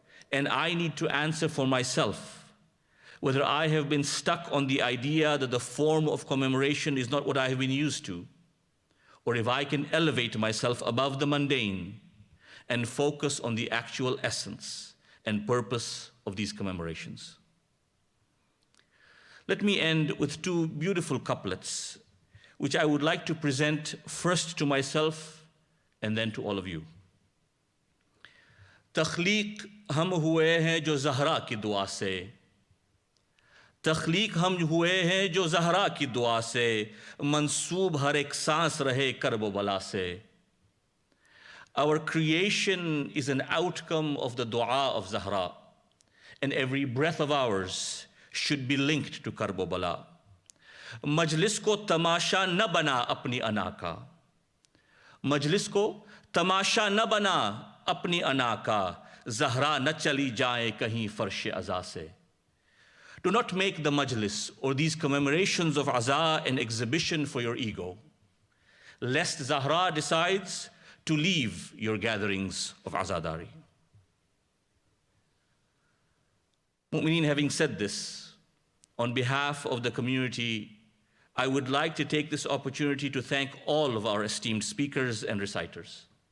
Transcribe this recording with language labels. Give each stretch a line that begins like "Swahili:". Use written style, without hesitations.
English: And I need to answer for myself whether I have been stuck on the idea that the form of commemoration is not what I have been used to, or if I can elevate myself above the mundane and focus on the actual essence and purpose of these commemorations. Let me end with 2 beautiful couplets, which I would like to present first to myself and then to all of you.
Hindi: तख्लीक हम हुए हैं जो ज़हरा की दुआ से, तख्लीक हम हुए हैं जो ज़हरा की दुआ से, मंसूब हर एक सांस रहे कर्ब बला से.
English: Our creation is an outcome of the dua of Zahra, and every breath of ours should be linked to Karbala.
Hindi: मजलिस को तमाशा न बना अपनी अना का, मजलिस को तमाशा न बना अपनी अना का, जहरा न चली जाए कहीं फर्श अज़ा से.
English: Do not make the majlis or these commemorations of Aza an exhibition for your ego, lest Zahra decides to leave your gatherings of Azadari. Mu'mineen, having said this, on behalf of the community, I would like to take this opportunity to thank all of our esteemed speakers and reciters.